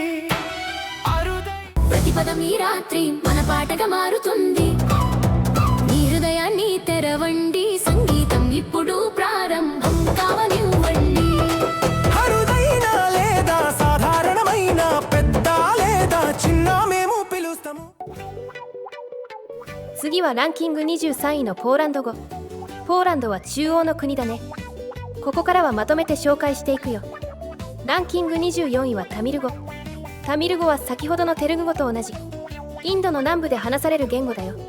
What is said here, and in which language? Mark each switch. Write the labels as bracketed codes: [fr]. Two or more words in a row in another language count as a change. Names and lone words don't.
[te] ప్రతిపదం ఈ రాత్రి మన పాటగా మారుతుంది. నీ హృదయాన్ని తెరవండి, సంగీతం ఇప్పుడు ప్రారంభం కావనివ్వండి. అరుదైన లేదా సాధారణమైన, పెద్ద లేదా చిన్న మేము పిలుస్తాము. [ja] 次はランキング23位のポーランド語。ポーランドは中央の国だね。ここからはまとめて紹介していくよ。ランキング24位はタミル語。タミル語は先ほどのテルグ語と同じインドの南部で話される言語だよ。